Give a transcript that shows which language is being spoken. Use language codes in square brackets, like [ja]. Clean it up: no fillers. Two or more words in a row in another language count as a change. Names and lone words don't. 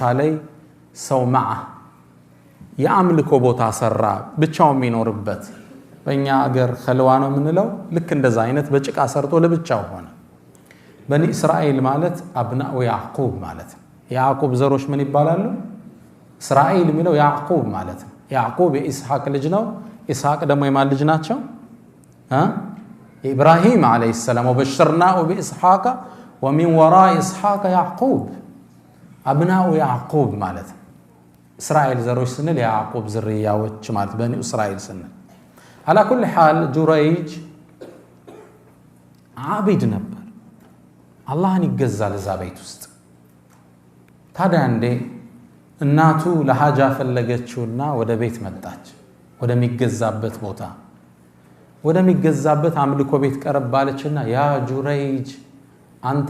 [am] ላይ ሰው ማዓ ያምልኮ ቦታ ሰራ ብቻው የሚኖርበት በእኛ አገር ኸልዋ ነው ምንለው ልክ እንደዛ አይነት በጭቃ ሰርቶ ለብቻው ሆነ በኒ እስራኤል ማለት [ar] أبناء يعقوب [am] ማለት ያዕቁብ ዘሮች ምን ይባላሉ እስራኤል የሚለው ያዕቁብ ማለት ያዕቁብ የኢስሐቅ ልጅ ነው ኢስሐቅ ደግሞ የማን ልጅ ናቸው [ar] إبراهيم عليه السلام وبشرناه بإسحاق ومن وراء إسحاق يعقوب أبناء يعقوب [am] ማለት እስራኤል ዘሮች ስንል ያዕቁብ ዝርያዎች ማለት በኒ እስራኤል ስንል [ar] على كل حال ጁረይጅ [am] ዓቢድ ነበር አላህን ይገዛል እዛ ቤት ውስጥ ታዲያ እንዴ እናቱ ለሐጃ ፈለገችውና ወደ ቤት መጣች ወደሚገዛበት ቦታ ወደሚገዛበት አምልኮ ቤት ቀረባለችና ያ ጁረይጅ አንተ